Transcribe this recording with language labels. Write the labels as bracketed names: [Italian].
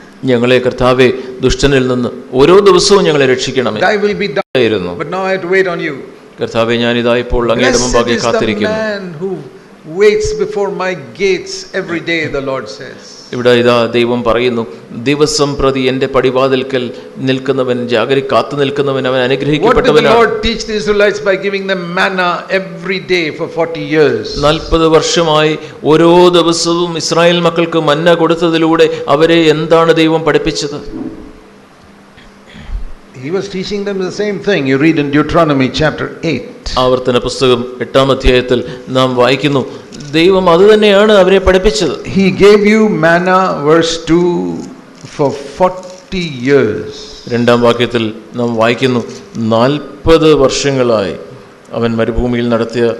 [Malayalam] ഞങ്ങളെ കർത്താവേ ദുഷ്ടനിൽ നിന്ന് ഓരോ ദിവസവും ഞങ്ങളെ രക്ഷിക്കണമേ. [English] Thy will be done, but now I have to wait on you. [Malayalam] കർത്താവേ ഞാനിതാ ഇപ്പോൾ അങ്ങയുടെ മുമ്പാകെ കാത്തിരിക്കുന്നു. [English] Blessed is the man who waits before my gates every day, the Lord says. [Malayalam] ഇവിടെ ഇതാ ദൈവം പറയുന്നു, ദിവസം പ്രതി എൻ്റെ പടിവാതിൽക്കൽ നിൽക്കുന്നവൻ, കാത്തു നിൽക്കുന്നവൻ അവൻ അനുഗ്രഹിക്കപ്പെട്ടവനാണ്. [English] What did the Lord teach the Israelites by giving them manna every day for 40 years? [Malayalam] 40 വർഷമായി ഓരോ ദിവസവും ഇസ്രായേൽ മക്കൾക്ക് മന്ന കൊടുത്തതിലൂടെ അവരെ എന്താണ് ദൈവം പഠിപ്പിച്ചത്? [English] He was teaching them the same thing. You read in Deuteronomy chapter 8. [Malayalam] ആവർത്തന പുസ്തകം 8-ാം അധ്യായത്തിൽ നാം വായിക്കുന്നു, ദൈവം അത് തന്നെയാണ് അവരെ പഠിപ്പിച്ചത്. [English] He gave you manna, verse 2, for 40 years. [Malayalam] 2-ാം വാക്യത്തിൽ നാം വായിക്കുന്നു, 40 വർഷങ്ങളായി അവൻ മരുഭൂമിയിൽ നടത്തിയ,